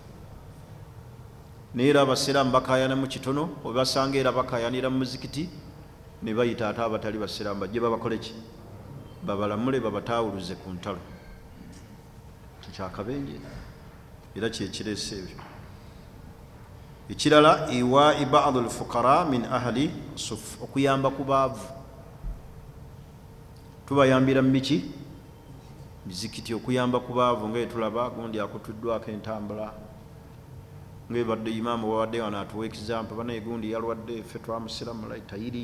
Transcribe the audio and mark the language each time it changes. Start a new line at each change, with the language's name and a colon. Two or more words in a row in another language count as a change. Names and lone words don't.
Ganda: Naye era abasiraamu bakayana mu kitono, obasanga era bakayanira mu muzikiti ne bayita ate abatali basiraamu bajje babakole ki? Babalamule, babataawuluze ku ntalo. Kyakabenje era kyekireese ebyo. Ekirala,
Arabic: إيواء بعض الفقراء من أهل الصفة,
Ganda: okuyamba ku baavu. Tubayambira mu miki? Mizikiti, okuyamba ku baavu. Nga tulaba gundi akutuddwako entambula, ng'ebadde imaamu babadde wano atuwa example, banaye gundi yalwadde ffe twamusiramula tayiri.